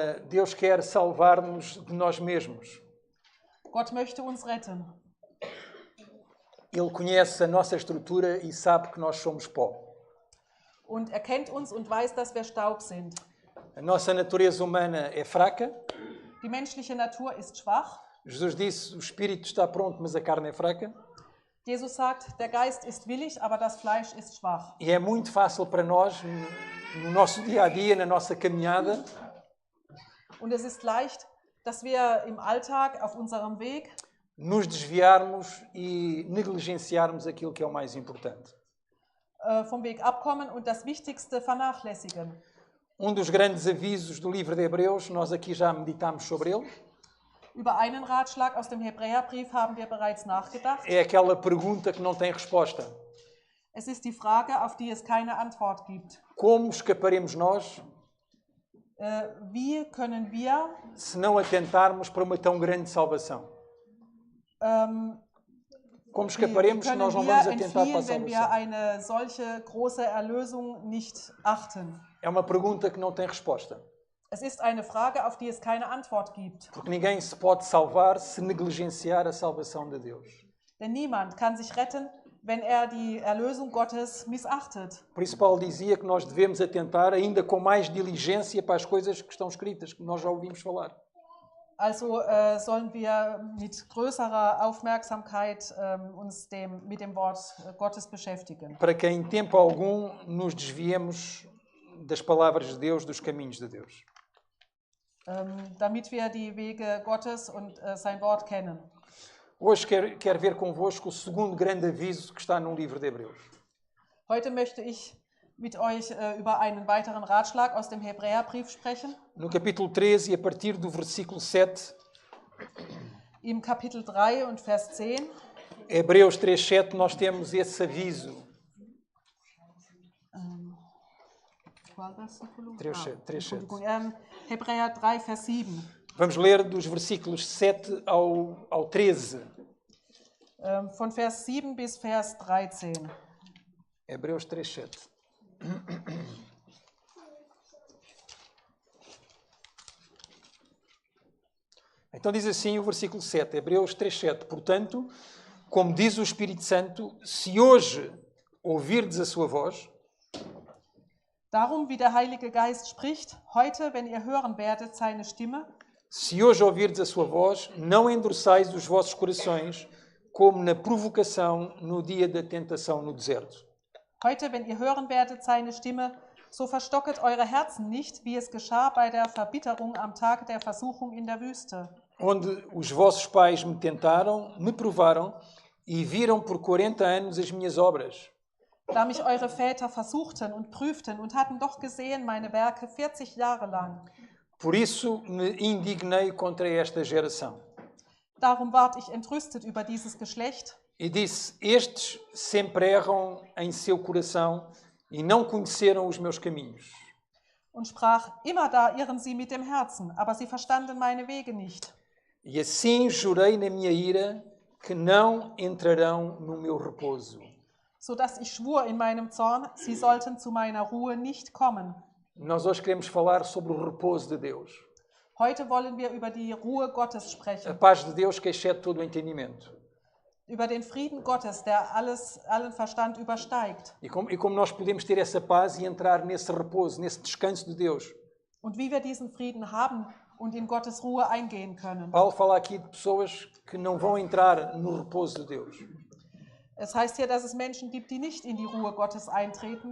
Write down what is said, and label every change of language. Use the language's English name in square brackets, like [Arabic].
[Portuguese] Deus quer salvar-nos de nós mesmos. [German] Gott möchte uns retten. [Portuguese] Ele conhece a nossa estrutura e sabe que nós somos pó. [German] Und er kennt uns und weiß, dass wir Staub sind. [Portuguese] A nossa natureza humana é fraca. [German] Die menschliche Natur ist schwach. [Portuguese] Jesus disse, o espírito está pronto, mas a carne é fraca. [German] Jesus sagt, der Geist ist willig, aber das Fleisch ist schwach. [Portuguese] E é muito fácil para nós, no nosso dia a dia, na nossa caminhada, [German] Und es ist leicht, dass wir im Alltag auf unserem Weg [Portuguese] nos desviarmos e negligenciarmos aquilo que é o mais importante. [German] Vom Weg abkommen und das Wichtigste vernachlässigen. [Portuguese] Dos grandes avisos do livro de Hebreus, nós aqui já meditámos sobre ele, [German] Über einen Ratschlag aus dem Hebräerbrief haben wir bereits nachgedacht. [Portuguese] é aquela pergunta que não tem resposta. [German] Es ist die Frage, auf die es keine Antwort gibt. [Portuguese] Como escaparemos nós [German] Wie können wir [Portuguese] se não atentarmos para uma tão grande salvação? Como escaparemos se nós não vamos atentar para a [German] entfliehen, wenn wir [Portuguese] salvação? [German] eine solche große Erlösung nicht achten? [Portuguese] É uma pergunta que não tem resposta. [German] Es ist eine Frage, auf die es keine Antwort gibt. [Portuguese] Porque ninguém se pode salvar se negligenciar a salvação de Deus. [German] Denn niemand kann sich retten, wenn er die Erlösung Gottes missachtet. [Portuguese] Por isso Paulo dizia que nós devemos atentar ainda com mais diligência para as coisas que estão escritas, que nós já ouvimos falar. [German] Also sollen wir mit größerer Aufmerksamkeit uns mit dem Wort Gottes beschäftigen. [Portuguese] Para que em tempo algum nos desviemos das palavras de Deus, dos caminhos de Deus. [German] Damit wir die Wege Gottes und sein Wort kennen. [Portuguese] Hoje quero ver convosco o segundo grande aviso que está no livro de Hebreus. [German] Heute möchte ich mit euch über einen weiteren Ratschlag aus dem Hebräerbrief sprechen. [Portuguese] No capítulo 13 e a partir do versículo 7, [German] Im Kapitel 3 und Vers 10. [Portuguese] Hebreus 3:7, nós temos esse aviso. [German] 3:7. Hebräer 3, Vers 7. [Portuguese] Vamos ler dos versículos 7 ao 13. [German] Von Vers 7 bis Vers 13. [Portuguese] Hebreus 3:7. Então diz assim o versículo 7, Hebreus 3:7. Portanto, como diz o Espírito Santo, se hoje ouvirdes a sua voz, [German] Darum, wie der Heilige Geist spricht, heute, wenn ihr hören werdet seine Stimme, [Portuguese] se hoje ouvirdes a sua voz, não endureçais os vossos corações, como na provocação no dia da tentação no deserto. [German] heute, wenn ihr hören werdet seine Stimme, so verstocket eure Herzen nicht, wie es geschah bei der Verbitterung am Tag der Versuchung in der Wüste, [Portuguese] Onde os vossos pais me tentaram, me provaram e viram por 40 anos as minhas obras. [German] da mich eure Väter versuchten und prüften und hatten doch gesehen meine Werke 40 Jahre lang. [Portuguese] Por isso me indignei contra esta geração. [German] Darum ward ich entrüstet über dieses Geschlecht [Portuguese] E disse, estes sempre erram em seu coração e não conheceram os meus caminhos. [German] und sprach, immer da irren sie mit dem Herzen, aber sie verstanden meine Wege nicht. [Portuguese] E assim jurei na minha ira que não entrarão no meu repouso. [German] So dass ich schwur in meinem Zorn, sie sollten zu meiner Ruhe nicht kommen. [Portuguese] Nós hoje queremos falar sobre o repouso de Deus. [German] Heute wollen wir über die Ruhe Gottes [Portuguese] A [German] sprechen, [Portuguese] paz de Deus que excede todo o entendimento. [German] über den Frieden Gottes, der allen Verstand übersteigt. [Portuguese] E como nós podemos ter essa paz e entrar nesse repouso, nesse descanso de Deus. [German] Und wie wir diesen Frieden haben und in Gottes Ruhe eingehen können. [Portuguese] Paulo fala aqui de pessoas que não vão entrar no repouso de Deus. [German] Es heißt hier, dass es Menschen gibt, die nicht in die Ruhe Gottes eintreten,